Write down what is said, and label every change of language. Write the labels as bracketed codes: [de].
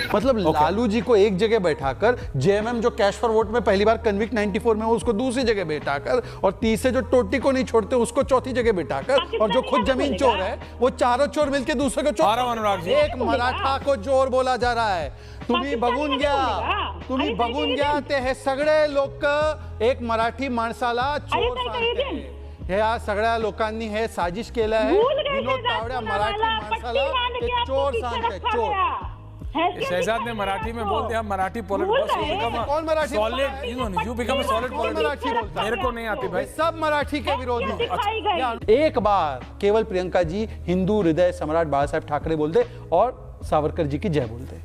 [hi] मतलब लालू जी को एक जगह बैठाकर, जेएमएम जो कैश फॉर वोट में पहली बार कन्विक्ट 94 में, उसको दूसरी जगह बैठाकर, और तीसरे जो टोटी को नहीं छोड़ते उसको चौथी जगह बैठाकर, और जो खुद जमीन चोर है वो चारों चोर मिलकर दूसरे को चोर। अनुराग जी, एक मराठा को चोर बोला जा रहा है। [mr] तुम्ही बघून घ्या ते हे सगळे लोक एक मराठी माणसाला चोर सांगते। या सगळ्या लोकांनी हे साजिश केलं आहे। विनोद तावडे मराठी माणसाला चोर सांगते, चोर। [hi] शहजाद ने मराठी में बोल दिया, मराठी कौन Marathi? [en] solid, you become a solid [hi] Marathi बोलता है? मेरे को नहीं आती भाई, सब मराठी के विरोधी। एक बार केवल प्रियंका जी हिंदू हृदय सम्राट बाला साहेब ठाकरे बोल दे और सावरकर जी की जय बोल दे।